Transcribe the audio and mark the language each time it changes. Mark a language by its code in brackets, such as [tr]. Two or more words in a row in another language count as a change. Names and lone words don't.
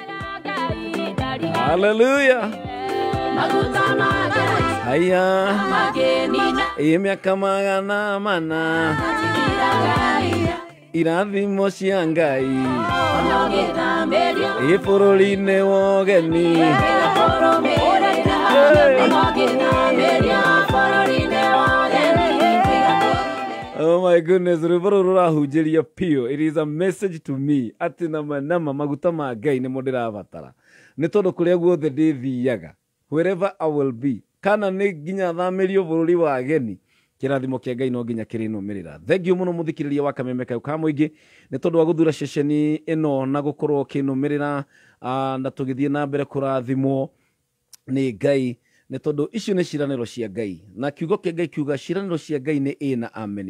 [ki] haleluya haya mĩaka 400 irathimo cia Ngai bũrũri-inĩ wa ũgeni [en] oh my goodness [ki] rwĩmbo rũrũ rũrahunjĩria piũ. [en] It is a message to me [ki] atĩ nama maguta ma Ngai nĩmo ndĩrabatara nĩ tondũ kũrĩa guothe ndĩthiaga [en] wherever I will be [ki] kana nĩ nginya thamĩrio bũrũri wa ageni kĩrathimo kĩa Ngai no nginya kĩrĩnũmĩrĩra. Thengiũ mũno mũthikĩrĩria wa kameme kau ka mũingĩ nĩ tondũ wa gũthura ceceni ĩno na gũkorwo kĩnũmĩrĩra na tũgĩthiĩ na mbere kũrathimwo nĩ Ngai nĩ tondũ icio nĩ ciranĩro cia Ngai na kiugo kĩa Ngai kiuga ciranĩro cia Ngai nĩ ĩ na ameni.